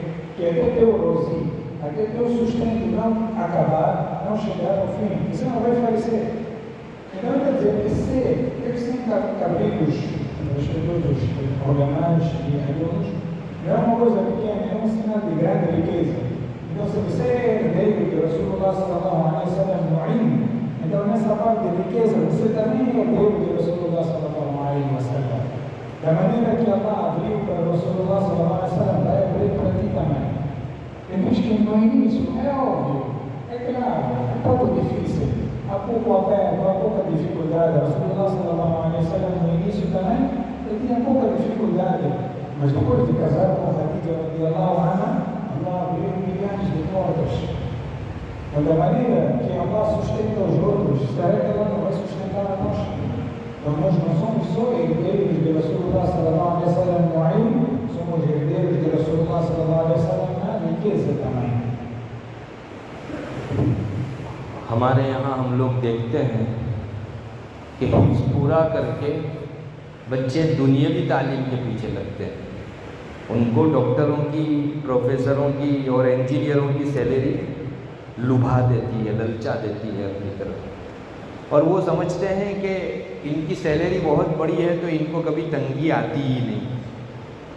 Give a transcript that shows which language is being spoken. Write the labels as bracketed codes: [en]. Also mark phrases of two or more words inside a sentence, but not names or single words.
[pt] Que até teu rosi, até teu sustento não acabar, não chegar ao fim, você não vai falecer. Então, quer dizer, esses 100 cabritos, respeitosos ulamás e alunos, não é uma coisa pequena, é um sinal de grande riqueza. Então, se você é herdeiro de Rasulullah [ar] صلى الله عليه وسلم [pt] no ilm, falar de riqueza, você também é herdeiro de Rasulullah [ar] صلى الله عليه وسلم. [pt] Da maneira que Allah abriu para Rasulullah [ar] صلى الله عليه وسلم, [pt] vai abrir para ti também. Temos que no início, é óbvio, é claro, é um pouco difícil, há pouco aperto, há pouca dificuldade. Rasulullah [ar] صلى الله عليه وسلم [pt] no início também, ele tinha pouca dificuldade, mas depois de casar com Khadija [ar] رضي الله عنها, [pt] Allah abriu milhares de portas. Então, da maneira que Allah sustenta os outros, será que Allah não vai sustentar a nós? Então, nós não somos só herdeiros de Rasulullah [ar] صلى الله عليه وسلم [pt] no ilm, somos herdeiros de Rasulullah [ar] صلى الله عليه وسلم [pt] na riqueza também. [hi] हमारे यहाँ हम लोग देखते हैं कि हिफ्ज़ पूरा करके बच्चे दुनियावी तालीम के पीछे लगते हैं। उनको डॉक्टरों की, प्रोफेसरों की और इंजीनियरों की सैलरी लुभा देती है, ललचा देती है अपनी तरफ, और वो समझते हैं कि इनकी सैलरी बहुत बड़ी है तो इनको कभी तंगी आती ही नहीं।